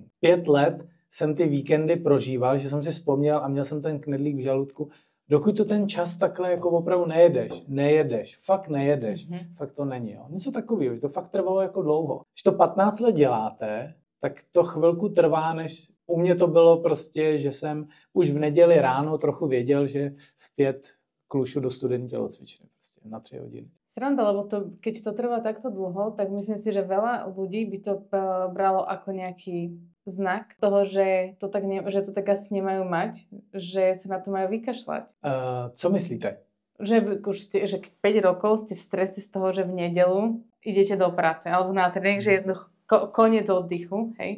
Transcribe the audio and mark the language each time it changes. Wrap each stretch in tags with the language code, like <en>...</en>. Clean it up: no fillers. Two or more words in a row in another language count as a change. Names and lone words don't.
<cs>5 let jsem ty víkendy prožíval, že jsem si vzpomněl a měl jsem ten knedlík v žaludku, dokud to ten čas takhle jako opravdu nejedeš, fakt to není. Jo. Něco takového, že to fakt trvalo jako dlouho. Když to 15 let děláte, tak to chvilku trvá, než u mě to bylo prostě, že jsem už v neděli ráno trochu věděl, že v 5 klušu do studenní tělocvičny prostě na 3 hodiny.</cs> <sk>Sranda, lebo keď to trvá takto dlho, tak myslím si, že veľa ľudí by to bralo ako nejaký znak toho, že to tak asi nemajú mať, že sa na to majú vykašľať.</sk> <cs>Co myslíte?</cs> <sk>Že 5 rokov ste v strese z toho, že v nedeľu idete do práce alebo na tréning, že je koniec oddychu, hej.</sk>